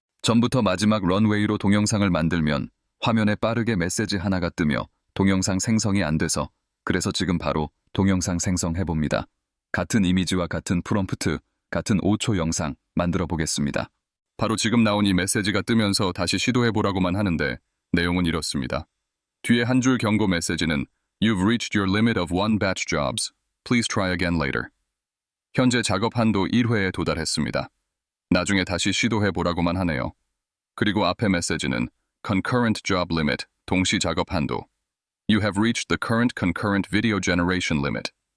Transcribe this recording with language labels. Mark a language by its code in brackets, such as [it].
[ko] 전부터 마지막 런웨이로 동영상을 만들면 화면에 빠르게 메시지 하나가 뜨며 동영상 생성이 안 돼서 그래서 지금 바로 동영상 생성해봅니다. 같은 이미지와 같은 프롬프트, 같은 5초 영상 만들어 보겠습니다. 바로 지금 나온 이 메시지가 뜨면서 다시 시도해보라고만 하는데 내용은 이렇습니다. 뒤에 한 줄 경고 메시지는 [en] You've reached your limit of one batch jobs. Please try again later. [ko] 현재 작업 한도 1회에 도달했습니다. 나중에 다시 시도해보라고만 하네요. 그리고 앞에 메시지는 [en] Concurrent job limit, [ko] 동시 작업 한도. [en] You have reached the current concurrent video generation limit.